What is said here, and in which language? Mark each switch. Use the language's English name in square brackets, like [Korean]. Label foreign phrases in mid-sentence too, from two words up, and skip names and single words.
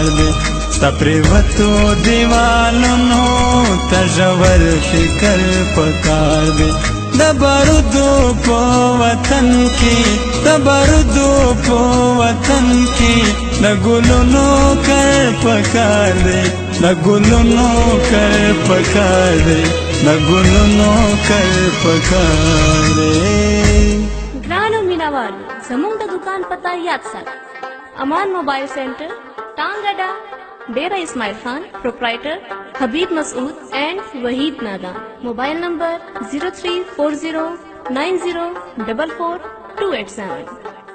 [Pashto] دی ستا پریوتو دیوالونو ته ژور فکر پکار دی د بارودو په وطن کې د بارودو په وطن کې د ګلونو کر پکار دی د ګلونو کر پکار دی د ګلونو کر پکار دی ګرانو مینوالو زموږ د دکان پتا یاد ساتئ امان موبایل سینټر ټانګډا डेरा इस्माइल खान प्रोप्राइटर हबीब मसूद एंड वहीद नादान [English] mobile number [Pashto] 034090444287